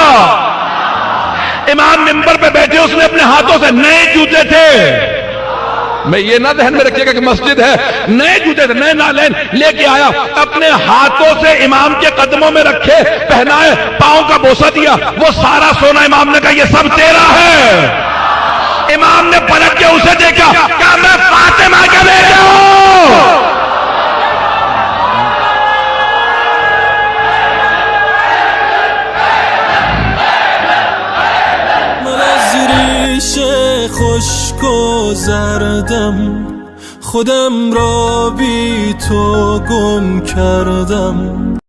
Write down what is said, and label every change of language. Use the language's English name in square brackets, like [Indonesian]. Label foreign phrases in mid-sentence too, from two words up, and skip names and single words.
[Urdu] امام منبر پہ بیٹھے, اس نے اپنے ہاتھوں سے, نئے جوتے تھے, میں یہ نہ ذہن میں رکھیے گا کہ مسجد ہے, نئے جوتے تھے, نئے نالین لے کے آیا, اپنے ہاتھوں سے امام کے قدموں میں رکھے, پہنائے, پاؤں کا بوسہ دیا. وہ سارا سونا امام نے کہا یہ سب تیرا ہے. امام نے پلٹ کے اسے دیکھا, کہا میں فاطمہ کا بیٹا ہوں. [Persian] خشک و زردم خودم را بی تو گم کردم.